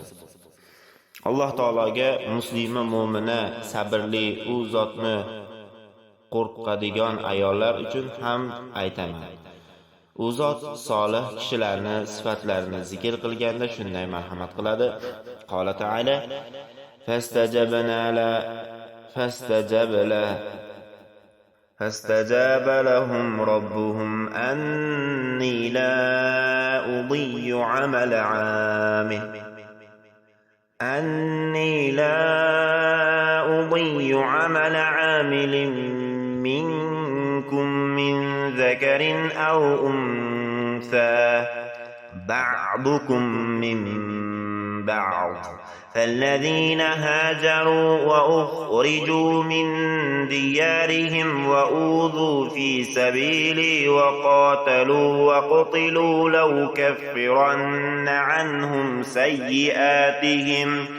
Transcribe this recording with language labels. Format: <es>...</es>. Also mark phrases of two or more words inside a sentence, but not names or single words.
<uz>Alloh taologa muslima mu'mina, sabrli, u zotni qo'rqadigan ayollar uchun ham aytaman. U zot solih kishilarni sifatlarini zikr qilganda shunday marhamat qiladi.</uz> <ar>قال تعالى: فاستجاب لهم ربهم أني لا أضيع عمل عامل amilin منكم من ذكر أو أنثى بعضكم من بعض فالذين هاجروا وأخرجوا من ديارهم وأوذوا في سبيلي وقاتلوا وقتلوا لأكفرن عنهم سيئاتهم</ar>